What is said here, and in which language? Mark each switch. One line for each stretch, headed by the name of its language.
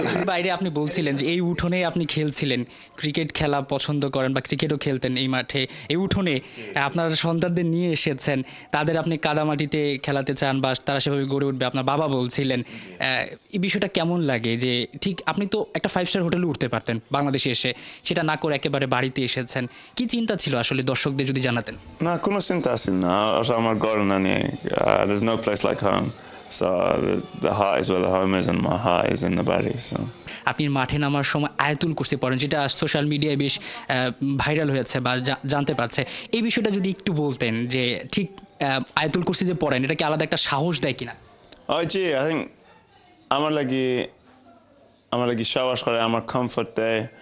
Bangla: বাইরে আপনি বলছিলেন যে এই উঠোনে আপনি খেলছিলেন, ক্রিকেট খেলা পছন্দ করেন বা ক্রিকেটও খেলতেন এই মাঠে, এই উঠোনে আপনার সন্তানদের নিয়ে এসেছেন, তাদের আপনি কাদামাটিতে খেলাতে চান বা তারা সেভাবে গড়ে উঠবে আপনার বাবা বলছিলেন। এই বিষয়টা কেমন লাগে যে ঠিক আপনি তো একটা 5 স্টার হোটেলে উঠতে পারতেন বাংলাদেশে এসে, সেটা না করে একেবারে বাড়িতে এসেছেন, কি চিন্তা ছিল আসলে দর্শকদের যদি জানাতেন? না, কোনো চিন্তা আছে না, আমার ঘর না নিয়ে।
English: There's no place like home, so the heart is where the home is and my heart is in the body. So
Bangla: আপনি মাঠে নামার সময় আয়াতুল কুরসি পড়েন, যেটা সোশ্যাল মিডিয়ায় বেশ ভাইরাল হয়েছে বা জানতে পারছে, এই বিষয়টা যদি একটু বলতেন যে ঠিক আয়াতুল কুরসি যে পড়েন এটা কি আলাদা একটা সাহস দেয় কিনা? জি,
English: I think
Bangla: আমার লাগি সাহস করে, আমার কমফর্ট দেয়।